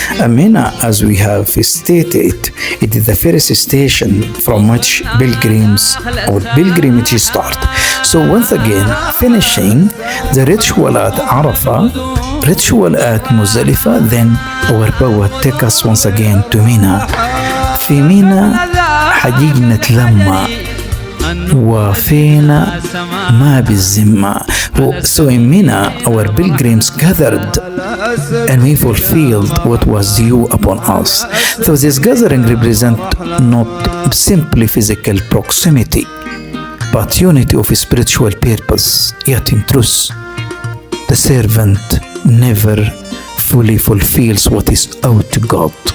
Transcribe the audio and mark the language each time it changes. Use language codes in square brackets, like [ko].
[en] And Mina, as we have stated, it is the first station from which pilgrims or pilgrimages start. So once again, finishing the ritual at Arafah, ritual at Muzdalifah, then our poet take us once again to Mina. [ar] في مينا حجيجنا تلمّى وفينا ما بالذمة. [en] So in Mina, our pilgrims gathered and we fulfilled what was due upon us. So this gathering represents not simply physical proximity, but unity of spiritual purpose. Yet in truth, the servant never fully fulfills what is owed to God.